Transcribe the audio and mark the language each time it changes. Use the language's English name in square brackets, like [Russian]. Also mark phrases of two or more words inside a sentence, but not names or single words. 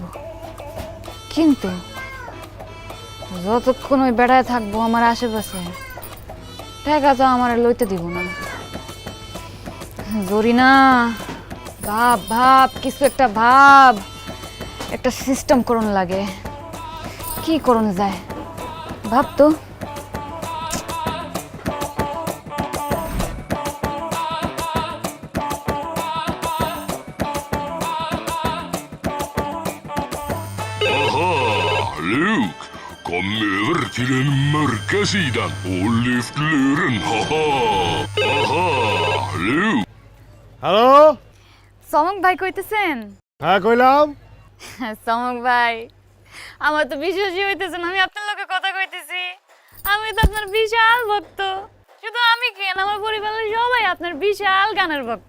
[Bangla] কিন্তু যতক্ষণ ওই বেড়ায় থাকবো আমার আশেপাশে, টাকা তো আমার লইতে দিব না। জরিনা, ভাব ভাব, কিছু একটা ভাব, একটা সিস্টেম করণ লাগে। কি করণ যায় ভাব তো। [Swedish] Luke, kom över till den mörka sidan och lyft luren. Haha, aha, Luke. [Bangla] হ্যালো, চমক ভাই কইতেছেন? হ্যাঁ কইলাম। চমক ভাই, আমার তো বিশ্বাসই হইতেছে না আমি আপনার লোকে কথা কইতেছি। আমি তো আপনার বিশাল ভক্ত। শুধু আমি কেন, আমার পরিবারের সবাই আপনার বিশাল গানের ভক্ত।